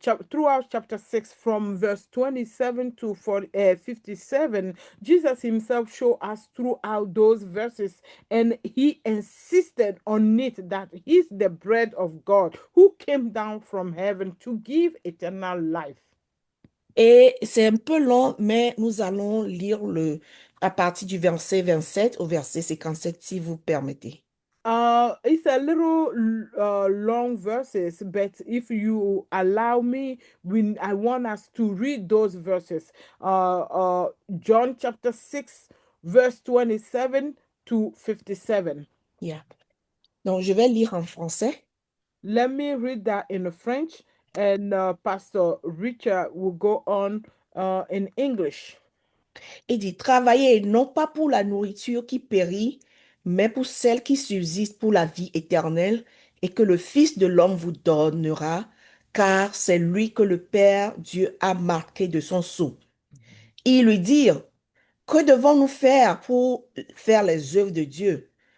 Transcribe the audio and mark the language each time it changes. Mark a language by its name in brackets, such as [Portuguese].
[English] Throughout chapter 6, from verse 27 to 57, Jesus himself showed us throughout those verses, and he insisted on it that he's the bread of God who came down from heaven to give eternal life. [French] Et c'est un peu long, mais nous allons lire à partir du verset 27 au verset 57, si vous permettez. [English] It's a little long verses, but if you allow me, I want us to read those verses. John chapter 6, verse 27 to 57. Yeah. [French] Donc, je vais lire en français. [English] Let me read that in French, and Pastor Richard will go on in English. [French] Il dit, travaillez non pas pour la nourriture qui périt, mais pour celle qui subsiste pour la vie éternelle, et que le Fils de l'homme vous donnera, car c'est lui que le Père Dieu a marqué de son sceau. Ils lui dirent, que devons-nous faire pour faire les œuvres de Dieu?